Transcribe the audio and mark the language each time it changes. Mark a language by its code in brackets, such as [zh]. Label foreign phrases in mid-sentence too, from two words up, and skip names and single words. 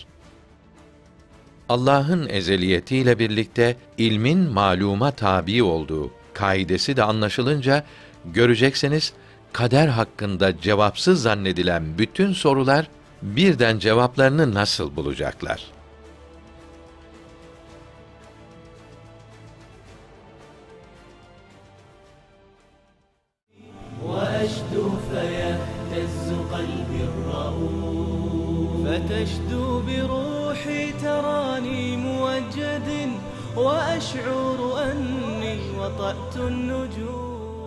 [tr] Allah'ın ezeliyetiyle birlikte ilmin maluma tabi olduğu kaidesi de anlaşılınca, göreceksiniz kader hakkında cevapsız zannedilen bütün sorular birden cevaplarını nasıl bulacaklar? [ar] وأشدو فيهتز قلبي الرؤوف فتشدو بروحي تراني موجد وأشعر أني وطأت النجوم